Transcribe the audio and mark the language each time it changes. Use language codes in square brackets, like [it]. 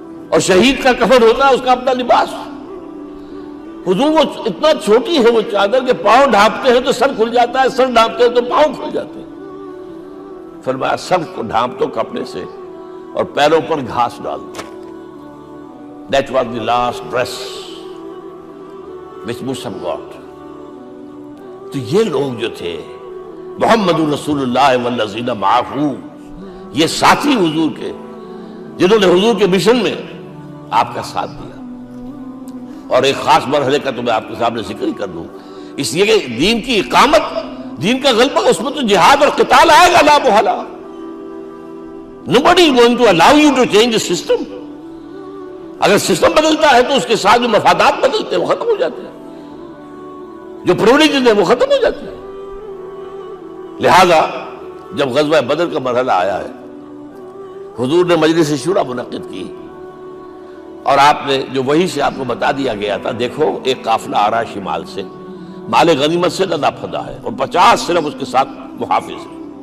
[ur] اور شہید کا کفن ہوتا ہے اس کا اپنا لباس. حضور وہ اتنا چھوٹی ہے وہ چادر کہ پاؤں ڈھانپتے ہیں تو سر کھل جاتا ہے، سر ڈھانپتے ہیں تو پاؤں کھل جاتے ہیں. فرمایا سب کو ڈھانپ دو کپڑے سے اور پیروں پر گھاس ڈال دو. [en] That was the last dress which Musa got. [ur] تو یہ لوگ جو تھے محمد رسول اللہ والذین معہ، یہ ساتھی حضور کے جنہوں نے حضور کے مشن میں آپ کا ساتھ دیا. اور ایک خاص مرحلے کا تو میں آپ کے سامنے ذکر ہی کر دوں، اس لیے کہ دین کی اقامت، دین کا غلبہ، اس میں تو جہاد اور قتال آئے گا لا محالہ. [en] Nobody is going to allow you to change the system. [ur] اگر سسٹم بدلتا ہے تو اس کے ساتھ جو مفادات بدلتے ہیں وہ ختم ہو جاتے ہیں، جو پرولیجز ہیں وہ ختم ہو جاتے ہیں. لہذا جب غزوہ بدر کا مرحلہ آیا ہے، حضور نے مجلس شورا منعقد کی اور آپ نے جو وحی سے آپ کو بتا دیا گیا تھا، دیکھو ایک قافلہ آ رہا ہے شمال سے، مال غنیمت سے لدا پھدا ہے اور 50 صرف اس کے ساتھ محافظ ہیں.